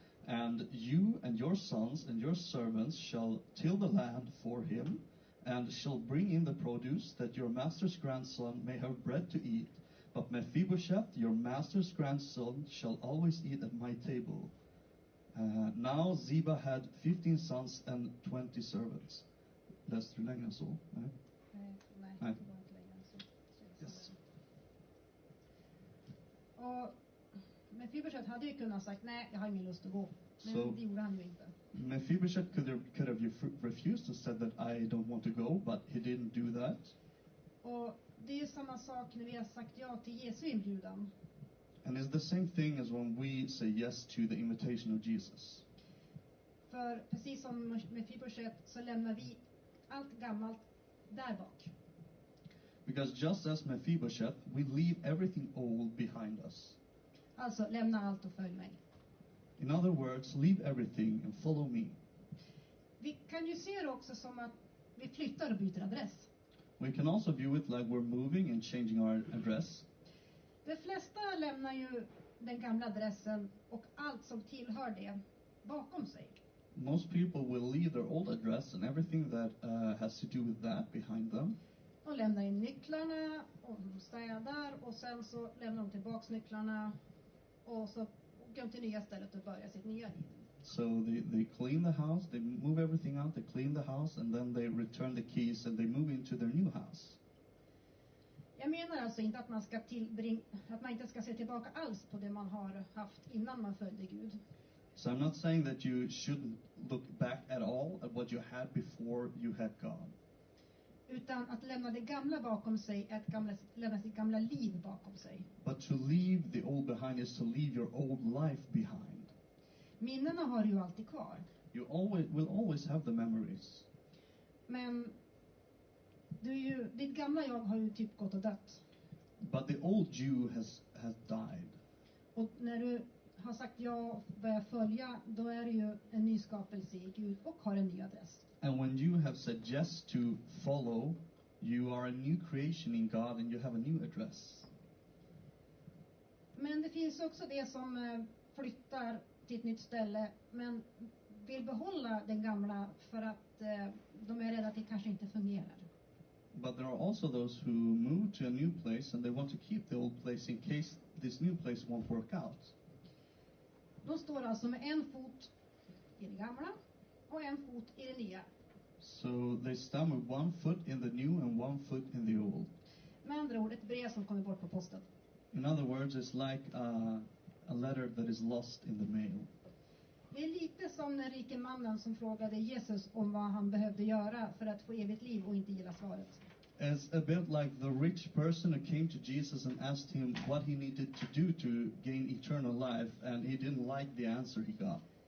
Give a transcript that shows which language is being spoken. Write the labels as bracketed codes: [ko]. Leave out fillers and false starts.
[en] And you and your sons and your servants shall till the land for him, and shall bring in the produce, that your master's grandson may have bread to eat. But Mephibosheth, your master's grandson, shall always eat at my table. Now Ziba had 15 sons and 20 servants. [sv] Läste du längre än så? Nej. Nej, det var inte längre än så. [en] Yes. [sv] Och Mefiboshet hade ju kunnat sagt, nej, jag har ingen lust att gå. Men [en] So [sv] det gjorde han ju inte. [en] Mephibosheth could have refused and said that I don't want to go, but he didn't do that. [sv] Och det är ju samma sak när vi har sagt ja till Jesu inbjudan. [en] And it's the same thing as when we say yes to the invitation of Jesus. [sv] För precis som Mephibosheth så lämnar vi allt gammalt där bak. [en] Because just as Mephibosheth, we leave everything old behind us. [sv] Alltså lämna allt och följ mig. [en] In other words, leave everything and follow me. [sv] Vi kan ju se det också som att vi flyttar och byter adress. [en] We can also view it like we're moving and changing our address. [sv] De flesta lämnar ju den gamla adressen och allt som tillhör det bakom sig. [en] Most people will leave their old address and everything that has to do with that behind them. [sv] De lämnar in nycklarna och de städar och sen så lämnar de tillbaks nycklarna och så åker de till nya stället och börjar sitt nya liv. [en] So they clean the house, they move everything out, they clean the house, and then they return the keys and they move into their new house. [sv] Jag menar alltså inte att att man inte ska se tillbaka alls på det man har haft innan man följde Gud. [en] So I'm not saying that you shouldn't look back at all at what you had before you had God. [sv] Utan att lämna det gamla bakom sig är att lämna sitt gamla liv bakom sig. [en] But to leave the old behind is to leave your old life behind. [sv] Minnena har du ju alltid kvar. [en] You will always have the memories. [sv] Men ditt gamla jag har ju typ gått och dött. [en] But the old you has died. [sv] Och när du har sagt ja och börjar följa, då är det ju en ny skapelse i Gud och har en ny adress. [en] And when you have said yes to follow, you are a new creation in God and you have a new address. [sv] Men det finns också det som flyttar till ett nytt ställe men vill behålla den gamla för att de är rädda att det kanske inte fungerar. [en] But there are also those who move to a new place and they want to keep the old place in case this new place won't work out. [sv] De står alltså med en fot i det gamla och en fot i det nya. [en] So they stand with one foot in the new and one foot in the old. [sv] Med andra ord, ett brev som kommer bort på posten. [en] In other words, it's like a letter that is lost in the mail. [sv] Det är lite som den rike mannen som frågade Jesus om vad han behövde göra för att få evigt liv och inte gilla svaret. [en] It's a bit like the rich person who came to Jesus and asked him what he needed to do to gain eternal life, and he didn't like the answer he got.